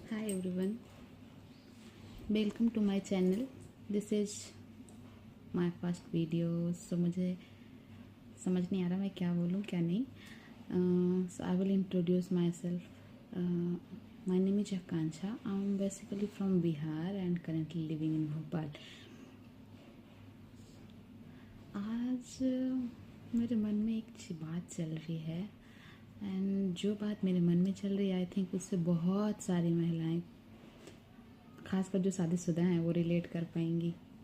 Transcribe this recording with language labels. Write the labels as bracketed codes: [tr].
[en] everyone, welcome to my channel. This is my first video. [hi] So मुझे समझ नहीं आ रहा मैं क्या बोलूँ क्या नहीं. [en] So I will introduce myself. My name is Akansha. I'm basically from Bihar and currently living in Bhopal. [hi] आज मेरे मन में एक बात चल रही है एंड जो बात मेरे मन में चल रही है [en] I think [hi] उससे बहुत सारी महिलाएं, खासकर जो शादीशुदा हैं, वो रिलेट कर पाएंगी.